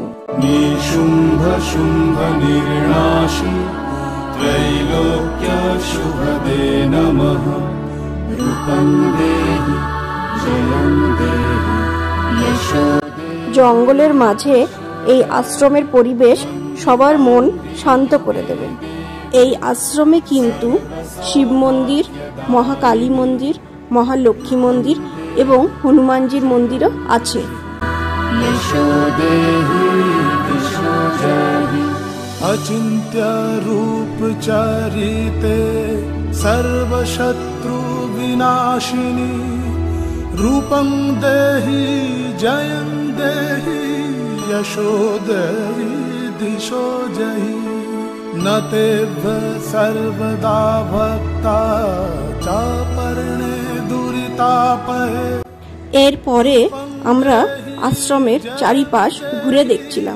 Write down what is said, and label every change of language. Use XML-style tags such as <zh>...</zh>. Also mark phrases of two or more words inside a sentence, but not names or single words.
<sa>নিশুম্ভ শুম্ভ নির্নাশী ত্রৈলোক্য শুভদে নমঃ রূপং দেহি জয়ং দেহি যশো।</sa> <bn>জঙ্গলের মাঝে এই আশ্রমের পরিবেশ সবার মন শান্ত করে দেবে। এই আশ্রমে কিন্তু শিব মন্দির, মহাকালী মন্দির, মহালক্ষ্মী মন্দির এবং হনুমানজির মন্দিরও আছে।</bn> <sa>अचिन्त्य रूप चरिते सर्वशत्रु विनाशिनी रूपं देहि जयं देहि यशो देहि दिशो जहि न तेभ्य सर्वदा भक्ता चापर्णे दुरितापहे।</sa> <bn>এরপরে আমরা আশ্রমের চারিপাশ ঘুরে দেখছিলাম।</bn>